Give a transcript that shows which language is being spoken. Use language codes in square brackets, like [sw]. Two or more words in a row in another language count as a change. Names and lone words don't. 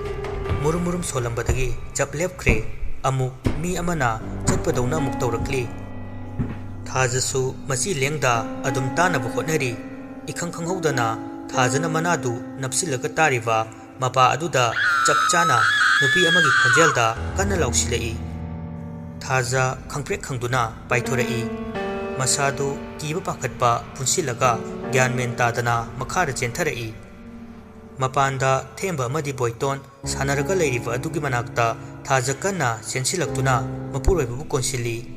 [mni] मुरुम मुरुम सोलंबदगी जब लेपख्रे अमुक मी अमना चटपदौना अमुक तौरक्ली। थाजसु मसी लेंगदा अदुम तानबा खोटनरी। इखंग खंगहौदना थाजना मनादु नपसिलगा तारिबा मपा अदुदा चप चाना नुपी अमगी खोंजेलदा कन्ना लाउसिलई। ꯊꯥꯖ ꯈꯪꯄ꯭ꯔꯦꯛ ꯈꯪꯗꯨꯅ ꯄꯥꯏꯊꯣꯔꯛꯏ ꯃꯁꯥꯗꯨ ꯀꯤꯕ ꯄꯥꯈꯠꯄ ꯄꯨꯟꯁꯤꯜꯂꯒ ꯒ꯭ꯌꯥꯟ ꯃꯦꯟ ꯇꯥꯗꯅ ꯃꯈꯥꯗ ꯆꯦꯟꯊꯔꯛꯏ ꯃꯄꯥꯟꯗ ꯊꯦꯝꯕ ꯑꯃꯗꯤ ꯕꯣꯏꯇꯣꯟ ꯁꯥꯟꯅꯔꯒ ꯂꯩꯔꯤꯕ ꯑꯗꯨꯒꯤ ꯃꯅꯥꯛꯇ ꯊꯥꯖ ꯀꯟꯅ ꯆꯦꯟꯁꯤꯜꯂꯛꯇꯨꯅ ꯃꯄꯨꯔꯣꯏꯕꯕꯨ ꯀꯣꯟꯁꯤꯜꯂꯤ